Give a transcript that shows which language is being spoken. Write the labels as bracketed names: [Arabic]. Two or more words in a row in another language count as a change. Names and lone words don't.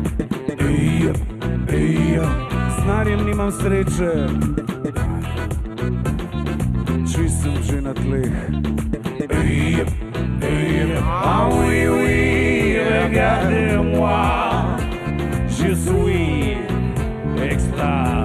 [Slovenian] S narjem nimam sreče, čist sem že na tleh. [French] Ah oui, oui, regardez-moi, je suis extra.